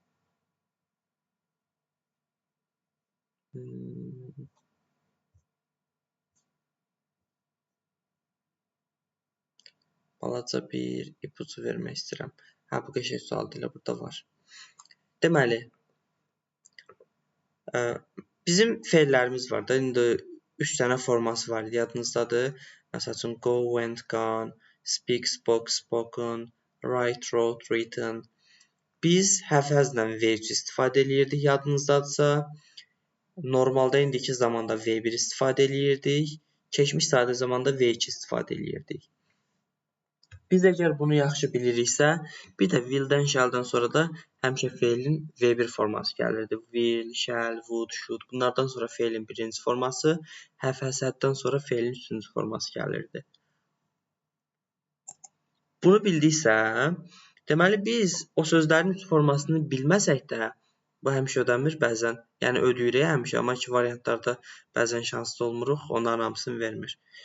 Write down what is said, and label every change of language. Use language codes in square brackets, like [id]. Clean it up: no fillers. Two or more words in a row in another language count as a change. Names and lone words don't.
[az] Balaca bir ipucu vermək istəyirəm. Bu qəşəng sual deyil, burada var. Deməli, bizim fe'llərimiz var da, indi 3 dənə forması var, yadınızdadır. Məsəl üçün, [en] go, went, gone, speak, spoke, spoken, write, wrote, written. [az] Biz həfəzlə verb istifadə edirdik, yadınızdadırsa. Normalda indiki zamanda V1 istifadə edirdik. Keçmiş sadə zamanda V2 istifadə edirdik. Biz əgər bunu yaxşı biliriksə, bir də will-dən, shall-dan sonra da həmişə fe'lin V1 forması gəlirdi. [en] Will, shall, would, should. [az] Bunlardan sonra fe'lin birinci forması, [en] have, has, [az] had-dan sonra fe'lin üçüncü forması gəlirdi. Bunu bildiksə, deməli biz o sözlərin üç formasını bilməsək də, bu həmişə ödənmir bəzən. Yəni ödəyirik həmişə, amma ki variantlarda bəzən şanslı olmuruq, onların hamısını vermir.